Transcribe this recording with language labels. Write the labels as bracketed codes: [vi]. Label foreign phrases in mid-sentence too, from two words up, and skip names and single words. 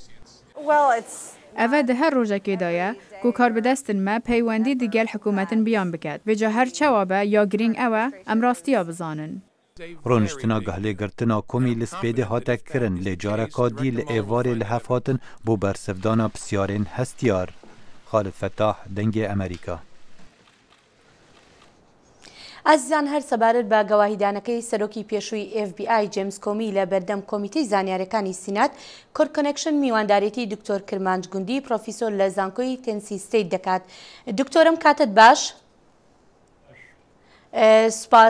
[ku] Ev di her rojekê de ye ku karbidestin me peywendî digel hikûmetin biyan biket. Vêca her çawa be ya giring ew e em rastiya bizanin. Rûniştina gehlêgirtina Comey li spêdê hate kirin lê careka dî li êvarê li hev hatin bû bersivdana pisyarên hestiyar. Xalid Fettah dengê Amerîka. [ckb] ئازیزان هەر سەبارەت بە گەواهیدانەکەی سەرۆکی پێشووی FBI جیمس کۆمی لە بەردەم کۆمیتەی زانیاریەکانی سینات کورد کۆنەکشن میواندارێتی دکتۆر کرمانج گوندی پرۆفیسۆر لە زانکۆی تێنسی ستەیت دەکات. دکتۆرم کاتت باش؟ سپاس.